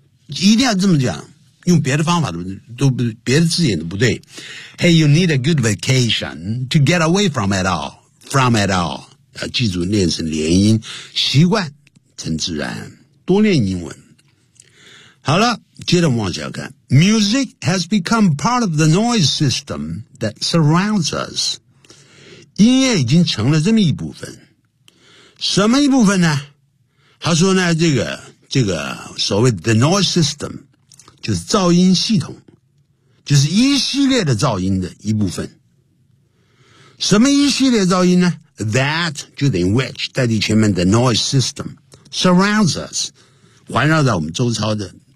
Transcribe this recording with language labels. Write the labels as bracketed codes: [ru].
[zh] 一定要这么讲，用别的方法都不，别的字眼都不对。 [en] Hey, you need a good vacation to get away from it all, from it all. [zh] 要记住练成连音，习惯成自然，多练英文。好了，接着往下看。 [en] Music has become part of the noise system that surrounds us. [zh] 音乐已经成了这么一部分。什么一部分呢？他说呢，这个所谓 [en] the noise system, [zh] 就是噪音系统，就是一系列的噪音的一部分。什么一系列噪音呢？That, 就等于 which, 代替前面 the noise system, [en] surrounds us, [zh] 环绕在我们周遭的。